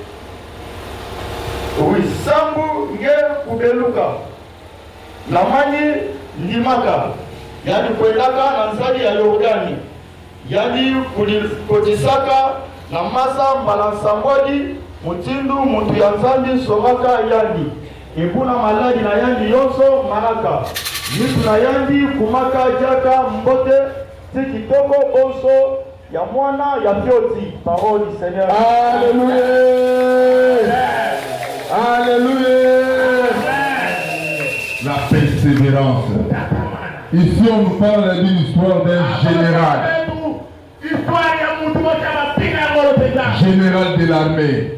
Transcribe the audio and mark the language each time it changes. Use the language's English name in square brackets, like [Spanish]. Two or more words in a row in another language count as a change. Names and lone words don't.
[Kituba (Democratic Republic of Congo)] wisambu nge kubeluka namani ndimaka yani kwendaka na nzali ya Yordani yani kotisaka na masa mbala nsamboli mutindu mutu ya nzambi somaka yandi ekuna maladi na yandi yonso manaka mitu na yandi kumaka jaka mbote ti kitoko bonso ya mwana ya fioti. [French] Parole du Seigneur. Alléluia. Alléluia. La persévérance. Ici on nous parle d'une histoire d'un général. Général de l'armée.